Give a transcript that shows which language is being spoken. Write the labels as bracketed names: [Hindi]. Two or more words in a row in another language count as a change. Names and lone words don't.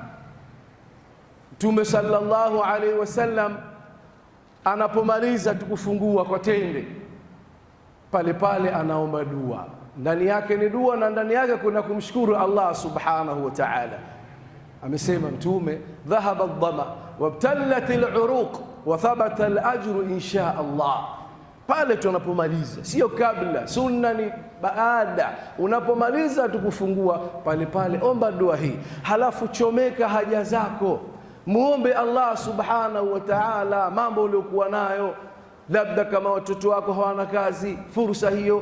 [Swahili] Mtume [Arabic] صلى الله عليه وسلم [Swahili] anapomaliza tukufungua kwa tende, pale pale anaomba dua, ndani yake ni dua na ndani yake kuna kumshukuru Allah [Arabic] سبحانه وتعالى. [Swahili] Amesema Mtume, [Arabic] ذهب الظمأ وابتلت العروق وثبت الأجر إن شاء الله. [Swahili] Pale tunapomaliza, sio kabla, sunna ni baada. Unapomaliza tukufungua, pale pale omba dua hii, halafu chomeka haja zako, muombe Allah [Arabic] سبحانه وتعالى [Swahili] mambo uliokuwa nayo. Labda kama watoto wako hawana kazi, fursa hiyo.